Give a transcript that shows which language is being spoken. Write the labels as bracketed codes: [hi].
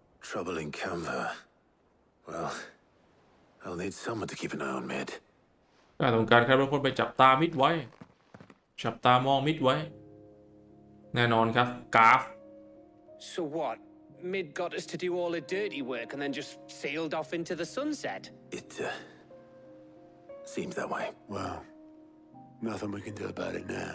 [en] Trouble in Canva. Well, I'll need someone to keep an eye on Mid. [th] ต้องการใครบางคนไปจับตามิดไว้ จับตามองมิดไว้ แน่นอนครับกราฟ [en] So what? Mid got us to do all the dirty work and then just sailed off into the sunset? It, seems that way. Well, nothing we can do about it now.